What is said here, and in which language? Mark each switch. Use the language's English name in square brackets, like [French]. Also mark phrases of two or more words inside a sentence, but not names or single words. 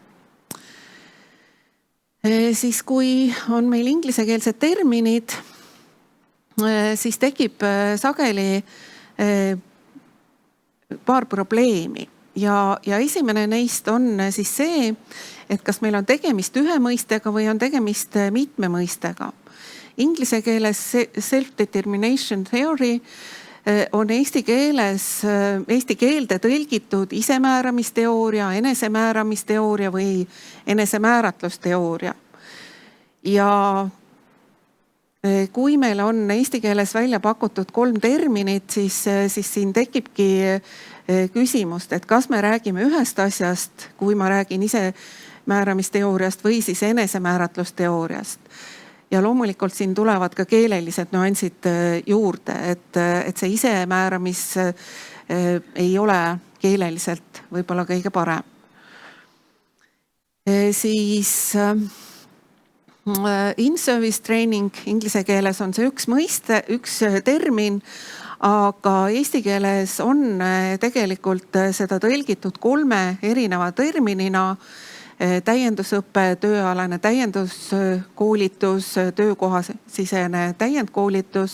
[Estonian] Siis kui on meil inglisekeelsed terminid, siis tekib sageli paar probleemi ja esimene neist on siis see, et kas meil on tegemist ühe mõistega või on tegemist mitme mõistega. Inglise keeles [English] self-determination theory [Estonian] on eesti keelde tõlgitud isemääramisteooria, enesemääramisteooria või enesemääratlusteooria. Ja kui meil on eesti keeles välja pakutud 3 terminit, siis siin tekibki küsimust, et kas me räägime ühest asjast, kui ma räägin isemääramisteooriast või siis enesemääratlusteooriast. Ja loomulikult siin tulevad ka keelelised nüansid juurde, et see isemääramis ei ole keeleliselt võib-olla kõige parem. Siis [English] in-service training [Estonian] inglise keeles on see üks mõiste, üks termin, aga eesti keeles on tegelikult seda tõlgitud 3 erineva terminina. Täiendusõpe, tööalane täienduskoolitus, töökohasisene täiendkoolitus.